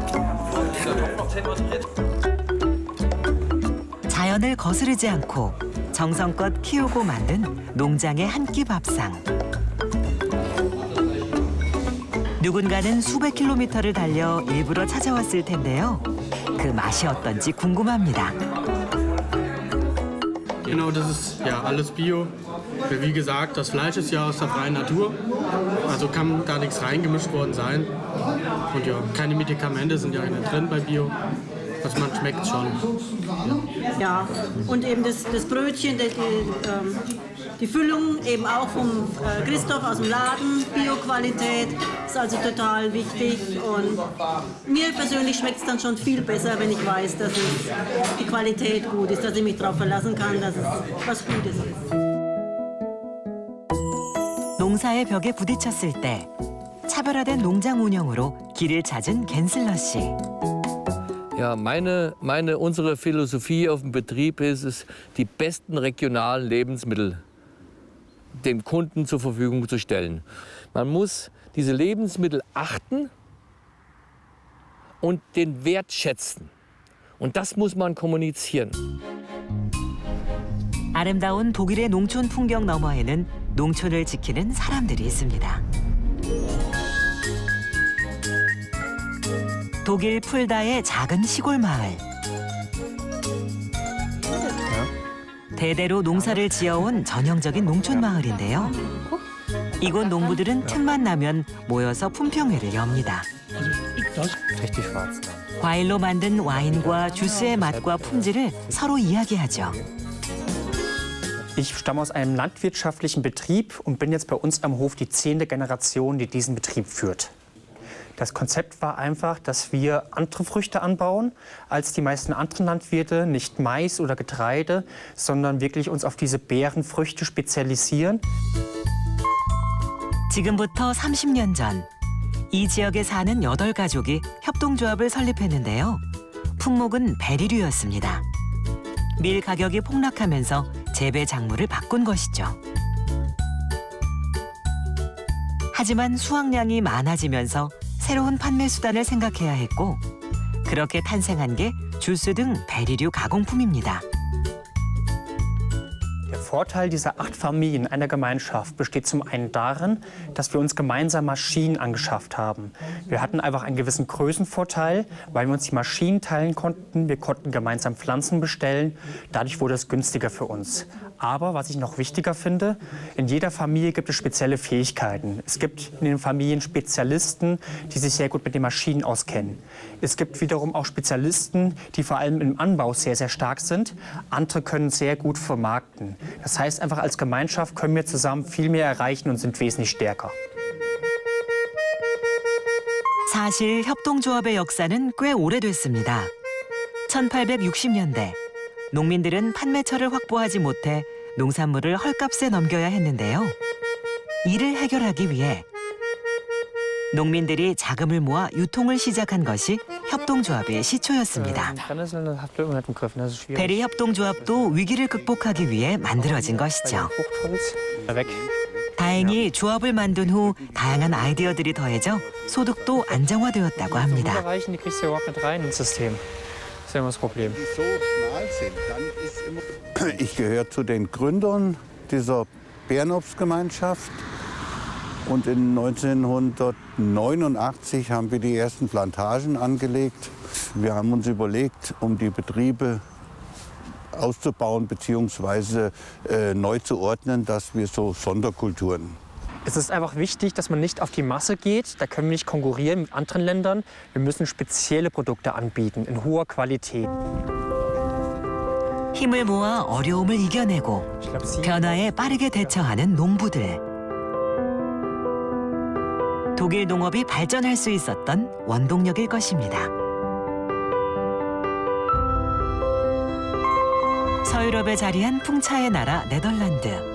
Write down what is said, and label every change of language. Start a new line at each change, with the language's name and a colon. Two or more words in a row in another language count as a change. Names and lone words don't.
Korean: 자연을 거스르지 않고 정성껏 키우고 만든 농장의 한 끼 밥상. 누군가는 수백 킬로미터를 달려 일부러 찾아왔을 텐데요. 그 맛이 어떤지 궁금합니다.
German: Genau, das ist ja alles Bio. Wie gesagt, das Fleisch ist ja aus der freien Natur. Also kann da nichts reingemischt worden sein. Und ja, keine Medikamente sind ja drin bei Bio. Also man schmeckt schon. Ja, und eben das Brötchen, die Füllung eben auch vom Christoph aus dem Laden, Bio-Qualität, ist also total wichtig. Und mir persönlich schmeckt es dann schon viel besser, wenn ich weiß, dass die Qualität gut ist, dass ich mich darauf verlassen kann, dass es was Gutes ist.
Korean: 농사의 벽에 부딪혔을 때 차별화된 농장 운영으로 길을 찾은 겐슬러 씨.
German: Ja, unsere Philosophie auf dem Betrieb ist es, die besten regionalen Lebensmittel dem Kunden zur Verfügung zu stellen. Man muss diese Lebensmittel achten und den Wert schätzen. Und das muss man kommunizieren.
Korean: 아름다운 독일의 농촌 풍경 너머에는 농촌을 지키는 사람들이 있습니다. 독일 풀다의 작은 시골 마을. 대대로 농사를 지어온 전형적인 농촌 마을인데요. 이곳 농부들은 틈만 나면 모여서 품평회를 엽니다. 과일로 만든 와인과 주스의 맛과 품질을 서로 이야기하죠.
German: Ich stamme aus einem landwirtschaftlichen Betrieb und bin jetzt bei uns am Hof die 10. Generation, die diesen Betrieb führt. Das Konzept war einfach, dass wir andere Früchte anbauen als die meisten anderen Landwirte, nicht Mais oder Getreide, sondern wirklich uns auf diese Beerenfrüchte spezialisieren.
Korean: 지금부터 30년 전, 이 지역에 사는 8가족이 협동조합을 설립했는데요. 품목은 베리류였습니다. 밀 가격이 폭락하면서 재배 작물을 바꾼 것이죠. 하지만 수확량이 많아지면서 새로운 판매 수단을 생각해야 했고, 그렇게 탄생한 게 주스 등 베리류 가공품입니다.
German: Der Vorteil dieser 8 Familien einer Gemeinschaft besteht zum einen darin, dass wir uns gemeinsam Maschinen angeschafft haben. Wir hatten einfach einen gewissen Größenvorteil, weil wir uns die Maschinen teilen konnten. Wir konnten gemeinsam Pflanzen bestellen. Dadurch wurde es günstiger für uns. Aber was ich noch wichtiger finde, in jeder Familie gibt es spezielle Fähigkeiten. Es gibt in den Familien Spezialisten, die sich sehr gut mit den Maschinen auskennen. Es gibt wiederum auch Spezialisten, die vor allem im Anbau sehr, sehr stark sind. Andere können sehr gut vermarkten. Das heißt einfach, als Gemeinschaft können wir zusammen viel mehr erreichen und sind wesentlich stärker.
Korean: 사실 협동조합의 역사는 꽤 오래됐습니다. 1860년대 농민들은 판매처를 확보하지 못해 농산물을 헐값에 넘겨야 했는데요. 이를 해결하기 위해 농민들이 자금을 모아 유통을 시작한 것이 협동조합의 시초였습니다. 베리 협동조합도 위기를 극복하기 위해 만들어진 것이죠. 다행히 조합을 만든 후 다양한 아이디어들이 더해져 소득도 안정화되었다고 합니다.
German: Ich gehöre zu den Gründern dieser Bärenobstgemeinschaft. Und in 1989 haben wir die ersten Plantagen angelegt. Wir haben uns überlegt, um die Betriebe auszubauen bzw. neu zu ordnen, dass wir so Sonderkulturen. Es ist einfach wichtig, dass man nicht auf die Masse geht. Da können wir nicht konkurrieren mit anderen Ländern. Wir müssen spezielle Produkte anbieten in hoher Qualität.
Korean: 힘을 모아 어려움을 이겨내고 변화에 빠르게 대처하는 농부들. 독일 농업이 발전할 수 있었던 원동력일 것입니다. 서유럽에 자리한 풍차의 나라 네덜란드.